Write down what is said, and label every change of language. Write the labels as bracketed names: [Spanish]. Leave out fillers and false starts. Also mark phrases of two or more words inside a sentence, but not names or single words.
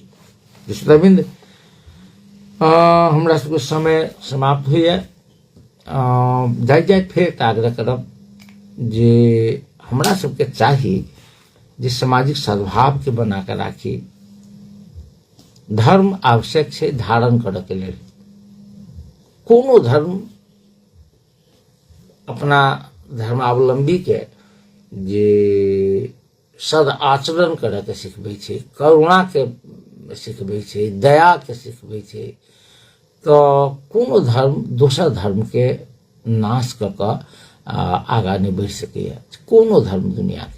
[Maithili] विश्वविंद हमरा सबके समय समाप्त हुई है, जाए फिर आग्रह करब जे हमरा सबके चाही जे सामाजिक सद्भाव के बना के राखी। धर्म आवश्यक है धारण करऽ के लेल, कोनो धर्म अपना धर्मावलंबी के जे सद आचरण करऽ के सिखबै छै, करुणा के सिखबै छै, दया के सिखबै छै, तो कोनो धर्म दोसर धर्म के नाश कऽ कऽ आगा नहीं बढ़ि सकैए, कोनो धर्म दुनिया के।